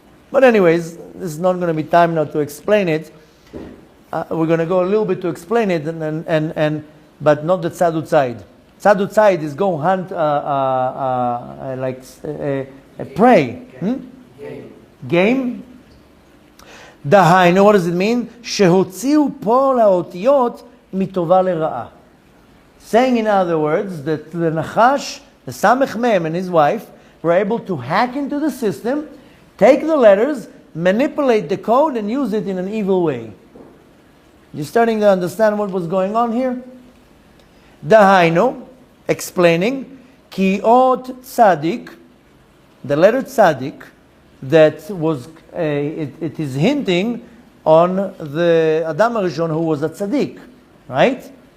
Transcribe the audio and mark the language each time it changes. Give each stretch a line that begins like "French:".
English: But anyways, this is not going to be time now to explain it. We're going to go a little bit to explain it, but not the tzadu tzayid. Tzadu tzayid is go hunt like a prey. Game. דהיינו, what does it mean?
Hebrew: שהוציאו פועל האותיות מטובה לרעה.
English: Saying in other words that the Nachash, the Samech Mem and his wife were able to hack into the system, take the letters, manipulate the code and use it in an evil way. You're starting to understand what was going on here? Dahainu, explaining,
Hebrew: ki ot tzadik,
English: the letter tzadik, that was, it is hinting on the Adam HaRishon who was a tzaddik, right?